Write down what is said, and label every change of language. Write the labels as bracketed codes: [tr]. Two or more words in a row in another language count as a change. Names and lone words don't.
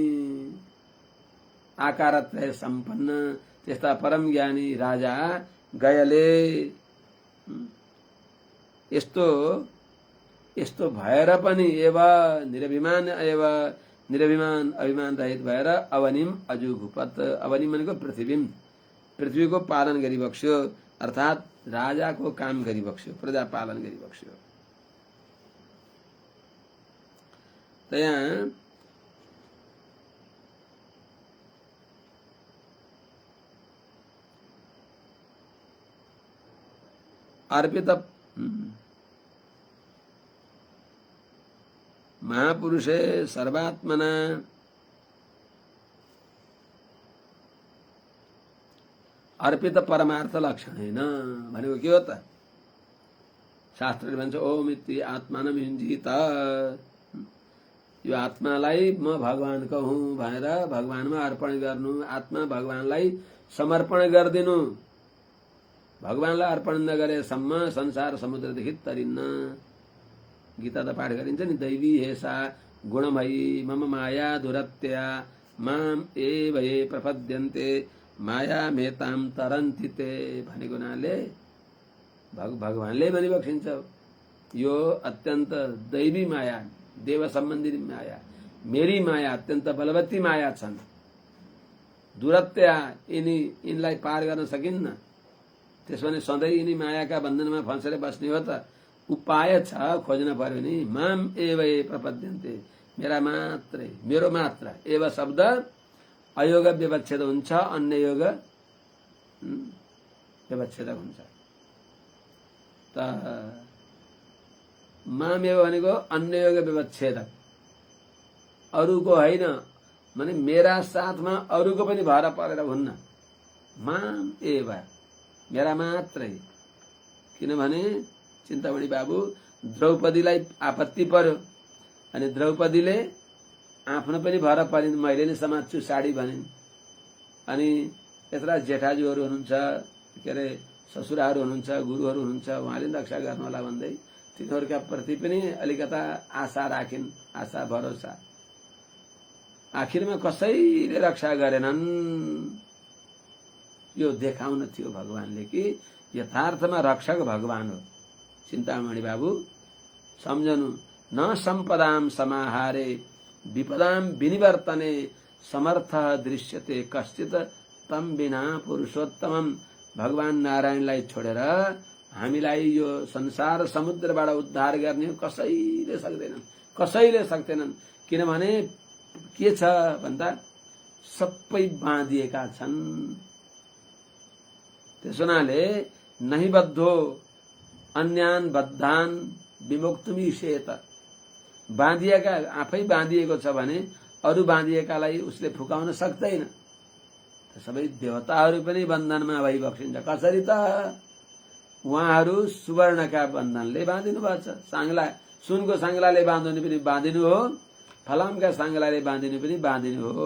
[ne] आकारत्रय सम्पन्न त्यस्ता परम ज्ञानी राजा गयले यस्तो यस्तो भएर पनि निरभिमान अभिमान रहित भएर [sa] अवनिम अजुघुपत, [ne] अवनिम भनेको पृथ्वीको पालन गरिबक्स्यो, अर्थात राजाको काम गरिबक्स्यो, प्रजा पालन गरिबक्स्यो। त्यहाँ [sa] अर्पित महापुरुषे सर्वात्मना अर्पित परमार्थ लक्षणेन [ne] भनेको के हो त? शास्त्रले भन्छ [sa] ओम इति आत्मानं युञ्जीत, [ne] यो आत्मालाई म भगवानको हुँ भनेर भगवानमा अर्पण गर्नु, आत्मा भगवानलाई समर्पण गरिदिनु, भगवानलाई अर्पण नगरेसम्म संसार समुद्रदेखि तरिन्न। गीता त पाठ गरिन्छ नि, [sa] दैवी हेसा गुणमयी मम माया दुरत्या माम एव ये प्रपद्यन्ते माया मेताम तरन्ति ते [ne] भनेको हुनाले भगवानले भनिबक्सिन्छ यो अत्यन्त दैवी माया, देव सम्बन्धी माया, मेरी माया अत्यन्त बलवती माया छन्, दुरत्या यिनलाई पार गर्न सकिन्न। त्यसो भने सधैँ यिनी मायाका बन्धनमा फँसेर बस्ने हो त? उपाय छ, खोज्न पर्यो नि। [sa] माम एव ये प्रपद्यन्ते, [ne] मेरो मात्र, एव शब्द [sa] अयोग व्यवच्छेद [ne] हुन्छ, [sa] अन्य योग व्यवच्छेदक [ne] हुन्छ। त [sa] माम एव [ne] भनेको [sa] अन्य योग व्यवच्छेदक, [ne] अरूको होइन, माने मेरा साथमा अरूको पनि भर परेर हुन्न। [sa] माम एव, [ne] मेरा मात्रै। किनभने चिन्तामणि बाबु द्रौपदीलाई आपत्ति पर्यो, अनि द्रौपदीले आफ्नो पनि भर परिन्, मैले नै समात्छु साडी भनिन्। अनि यत्रा जेठाजुहरू हुनुहुन्छ, के अरे ससुराहरू हुनुहुन्छ, गुरुहरू हुनुहुन्छ, उहाँले रक्षा गर्नु होला भन्दै तिनीहरूका प्रति पनि अलिकता आशा राखिन्, आशा भरोसा। आखिरमा कसैले रक्षा गरेनन्। यो देखाउन थियो भगवानले कि यथार्थमा रक्षक भगवान हो। चिन्तामणि बाबु सम्झनु, [sa] न सम्पदाम समाहारे विपदाम विनिवर्तने समर्थ दृश्यते कश्चित तम बिना पुरुषोत्तमम। [ne] भगवान नारायणलाई छोडेर हामीलाई यो संसार समुद्रबाट उद्धार गर्ने कसैले सक्दैनन्। किनभने के छ भन्दा सबै बाँधिएका छन्। त्यसो हुनाले [sa] नहि बद्धो अन्यान बद्धान विमुक्तुमीशेत, [ne] बाँधिएका आफै बाँधिएको छ भने अरू बाँधिएकालाई उसले फुकाउन सक्दैन। सबै देवताहरू पनि बन्धनमा भइबक्सिन्छ। कसरी त? उहाँहरू सुवर्णका बन्धनले बाँधिनु भएको छ। साङ्ला, सुनको साङ्लाले बाँधिनु पनि बाँधिनु हो, फलामका साङ्लाले बाँधिनु पनि बाँधिनु हो।